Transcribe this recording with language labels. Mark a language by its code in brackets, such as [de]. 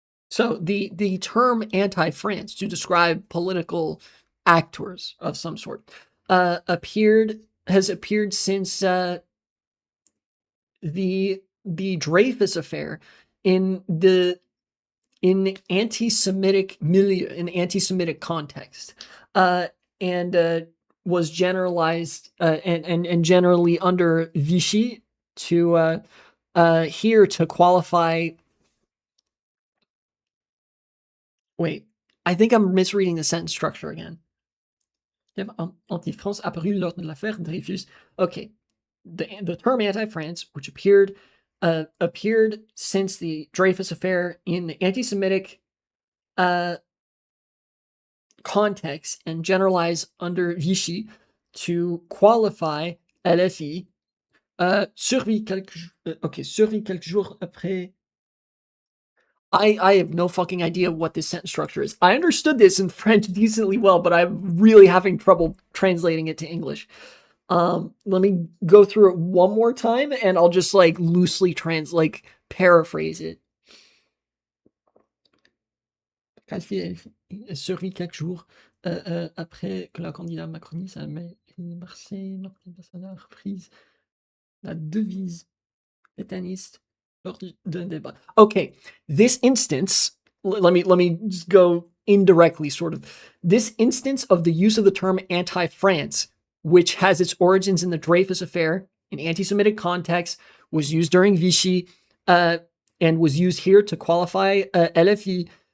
[en] So the term anti-France to describe political actors of some sort has appeared since the Dreyfus affair in anti-Semitic milieu, in anti-Semitic context, and was generalized and generally under Vichy to here to qualify. Wait, I think I'm misreading the sentence structure again. [fr] Anti-France apparu lors de l'affaire Dreyfus. [en] Okay, the term anti-France, which appeared since the Dreyfus affair in anti-Semitic context and generalized under Vichy to qualify LFI, [fr] survit quelques jours après. [en] I have no fucking idea what this sentence structure is. I understood this in French decently well, but I'm really having trouble translating it to English. Let me go through it one more time and I'll just like loosely paraphrase it. [fr] Serait quelques jours après que la candidat macroniste a Marseille, entreprises, la devise étaniste lors d'un débat. [en] Okay, this instance, let me just go indirectly, sort of. This instance of the use of the term anti-France, which has its origins in the Dreyfus Affair, in anti-Semitic context, was used during Vichy, and was used here to qualify LFI,